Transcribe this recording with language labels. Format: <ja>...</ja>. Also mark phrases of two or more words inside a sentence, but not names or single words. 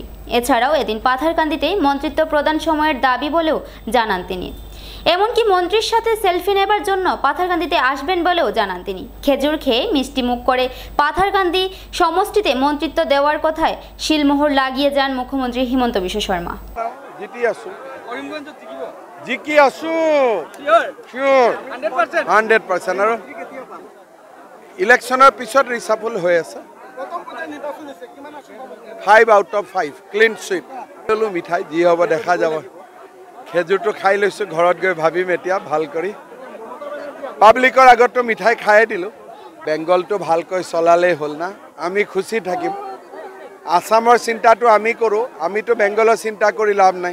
<bn>এছাড়াও এদিন পাথারকান্দিতে মন্ত্রিত্ব প্রদান সময়ের দাবি বলেও জানান তিনি। এমনকি মন্ত্রীর সাথে সেলফি নেবার জন্য পাথারকান্দিতে আসবেন বলেও জানান তিনি। খেজুর খেয়ে মিষ্টি মুখ করে পাথারকান্দি সমষ্টিতে মন্ত্রিত্ব দেওয়ার কথায় শিলমোহর লাগিয়ে যান মুখ্যমন্ত্রী হিমন্ত বিশ্ব শর্মা।</bn> <as>জিকি আছো শিওর 100% আৰু ইলেকশনৰ পিছত ৰিচাফল হৈ আছে।</as> <en>5 out of 5 clean sweep.</en> <as>মিঠাই যি হ'ব দেখা যাব। খেজুৰটো খাই লৈছোঁ, ঘৰত গৈ ভাবিম এতিয়া ভাল কৰি। পাব্লিকৰ আগতো মিঠাই খাই দিলোঁ। বেংগলটো ভালকৈ চলালেই হ'ল না, আমি খুচি থাকিম। আসামৰ চিন্তাটো আমি কৰোঁ, আমিতো বেংগলৰ চিন্তা কৰি লাভ নাই।</as>